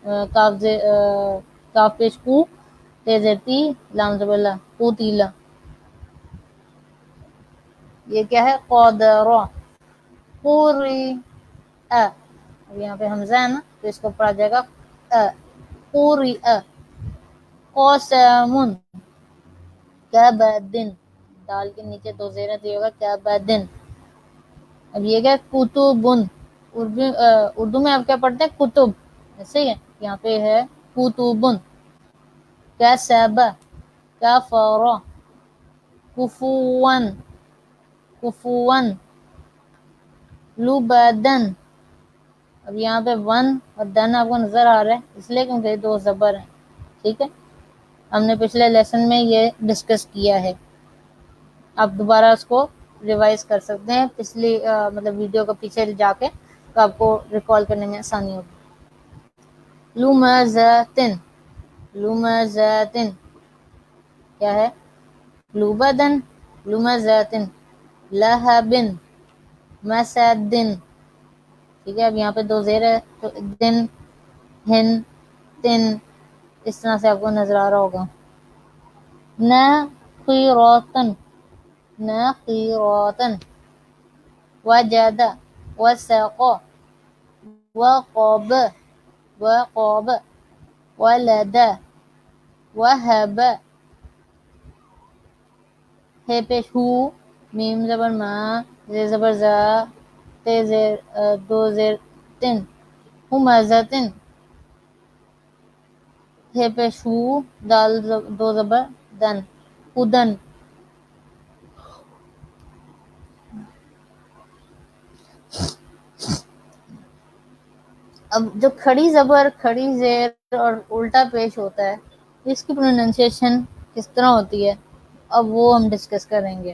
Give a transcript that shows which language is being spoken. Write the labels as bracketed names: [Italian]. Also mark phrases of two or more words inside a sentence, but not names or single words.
[Urdu] کاف پیش کو، تے زیر تی، لام زبر لا، قوتیلا، یہ کیا ہے قدرا، قوری، اب یہاں پہ حمزہ ہے نا تو اس کو پڑھا جائے گا قوری، قسمن، کبدن، دال کے نیچے دو زیریں تو یہ ہوگا کبدن، اب یہ کیا کتبن، اردو میں آپ کیا پڑھتے ہیں کتب، صحیح ہے، یہاں پہ ہے کتبن، کسب، کفر، کفون، کفون، لبدن، اب یہاں پہ ون اور دن آپ کو نظر آ رہا ہے اس لیے کیونکہ دو زبر ہیں، ٹھیک ہے، ہم نے پچھلے لیسن میں یہ ڈسکس کیا ہے. آپ دوبارہ اس کو ریوائز کر سکتے ہیں پچھلی مطلب ویڈیو کا پیچھے جا کے، تو آپ کو ریکال کرنے میں آسانی ہوگی. لمزتن، لمزتن کیا ہے؟ [Arabic] لوبدن، لمزتن، لہبن، مسدن. [Urdu] ٹھیک ہے، اب یہاں پہ 2 زیر ہے تو دن، ہن، تن، اس طرح سے آپ کو نظر آ رہا ہوگا. [Arabic] نخیراتن، نخیراتن، وجد، وسق، وقب، وقب، ولد، وہب. [Urdu] ہے پیش ہو، میم زبر ما، زیر زبر زا، تے زیر 2 زیر تن، ہمزتن. ہے پیش ہو، دال 2 زبر دن، ادن. اب جو کھڑی زبر، کھڑی زیر اور الٹا پیش ہوتا ہے، اس کی پروننسیشن کس طرح ہوتی ہے، اب وہ ہم ڈسکس کریں گے.